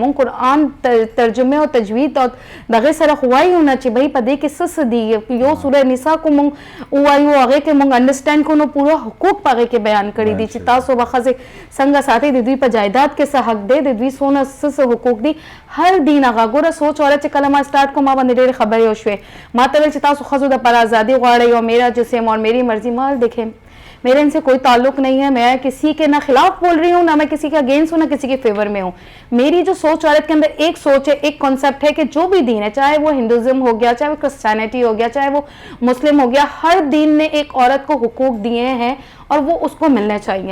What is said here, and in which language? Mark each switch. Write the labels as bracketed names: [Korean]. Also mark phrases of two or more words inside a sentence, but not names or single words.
[Pashto] مونږ قرآن ترجمه او تجوید او دغې سره خو وایو نه چې بهی په دې کې څه دي، یو سوره نساء کو مونږ ووایو هغې کې مونږ انډرسټینډ کړو نو پوره حقوق په هغې کې بیان کړي دي چې تاسو به ښځې څنګه ساتئ، د دوی په جایداد کې څه حق دی، د دوی څونه څه حقوق دي، هر دین هغه ګوره سوچ والا چې کله ما سټارټ کوم ما باندې ډېرې خبرې وشوې، ما ته ویل چې تاسو ښځو دپاره ازادي غواړئ او [Urdu] میرا جسم اور میری مرضی، مال دیکھیں میرے ان سے کوئی تعلق نہیں ہے، میں کسی کے نہ خلاف بول رہی ہوں نہ میں کسی کے اگینسٹ ہوں نہ کسی کے فیور میں ہوں. میری جو سوچ عورت کے اندر ایک سوچ ہے، ایک کانسیپٹ ہے کہ جو بھی دین ہے چاہے وہ ہندوازم ہو گیا، چاہے وہ کرسچینٹی ہو گیا، چاہے وہ مسلم ہو گیا، ہر دین نے ایک عورت کو حقوق دیے ہیں اور وہ اس کو ملنے چاہیے.